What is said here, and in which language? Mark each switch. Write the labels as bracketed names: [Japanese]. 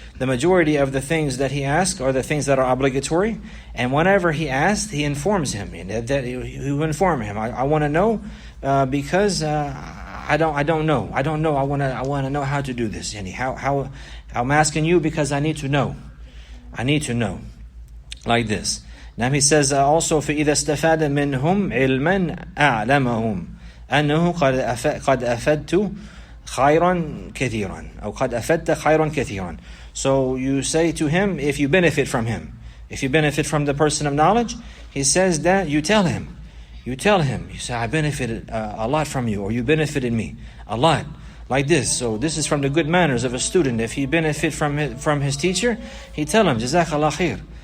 [English] The majority of the things that he asks are the things that are obligatory. And whenever he asks, he informs him. That he will inform him. I want to know because I don't know. I want to know how to do this. Yani how I'm asking you because I need to know. I need to know. Like this. Now he says also [Arabic] فإذا استفاد منهم علما أعلمهم أنه قد أفدت خيرا كثيرا أو قد أفدت خيرا كثيرا. [English] So you say to him, if you benefit from him, if you benefit from the person of knowledge, he says that you tell him. You tell him, you say, I benefited a lot from you, or you benefited me a lot. Like this. So this is from the good manners of a student. If he benefit from his teacher, he tell him, Jazakallah khair.